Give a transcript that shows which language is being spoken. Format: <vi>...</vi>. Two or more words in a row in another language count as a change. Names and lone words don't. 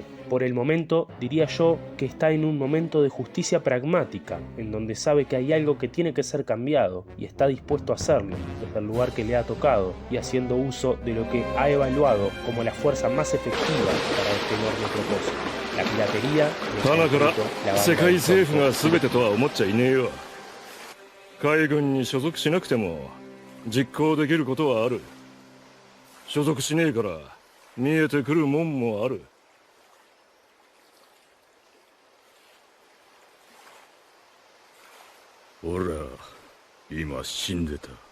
<es>Por el momento, diría yo que está en un momento de justicia pragmática, en donde sabe que hay algo que tiene que ser cambiado, y está dispuesto a hacerlo, desde el lugar que le ha tocado, y haciendo uso de lo que ha evaluado como la fuerza más efectiva para este enorme propósito: la piratería.</es> <ja>花から世界政府が全てとは思っちゃいねえよ。海軍に所属しなくても実行できることはある。所属しねえから見えてくるもんもある。ほら、今死んでた。</ja>